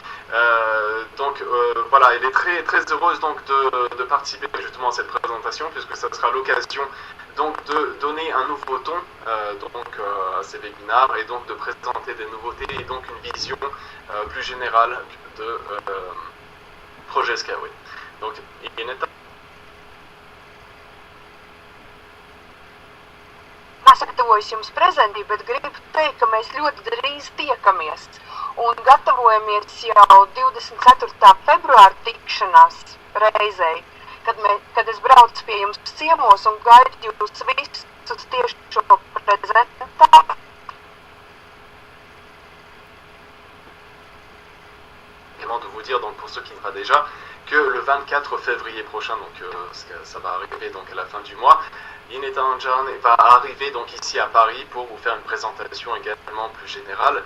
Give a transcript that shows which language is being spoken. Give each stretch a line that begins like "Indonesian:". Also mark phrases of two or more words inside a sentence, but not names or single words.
French: Voilà, elle est très très heureuse donc de participer justement à cette présentation puisque ça sera l'occasion donc de donner un nouveau ton à ces webinars et donc de présenter des nouveautés et donc une vision plus générale de projet Skyway. Donc
Latvian: Sagatavoju jums prezentāciju, bet gribu teikt, ka mēs ļoti drīz tiekamies un gatavojamies jau 24. februāra tikšanās reizei, kad es braucu pie jums ciemos un gaidu jūs visus tieši šo prezentāciju.
French: De vous dire donc pour ceux qui ne savent pas déjà que le 24 février prochain, donc ça va arriver donc à la fin du mois, Dineta Anjan va arriver donc ici à Paris pour vous faire une présentation également plus générale.